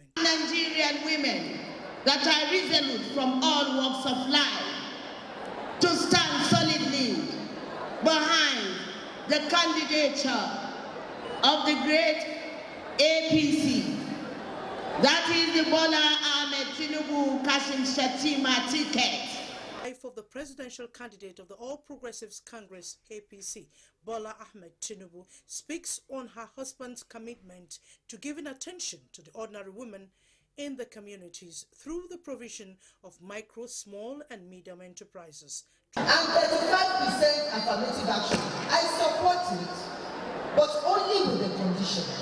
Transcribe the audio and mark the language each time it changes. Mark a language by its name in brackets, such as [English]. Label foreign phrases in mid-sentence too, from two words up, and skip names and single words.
[English] Nigerian women that are resolute from all walks of life to stand solidly behind the candidature of the great APC. That is the Bola Ahmed Tinubu Kashim Shatima ticket. Wife of the presidential candidate of the All Progressives Congress APC, Bola Ahmed Tinubu, speaks on her husband's commitment to giving attention to the ordinary women in the communities through the provision of micro, small and medium enterprises. And 35% affirmative action. I support it, but only with a condition.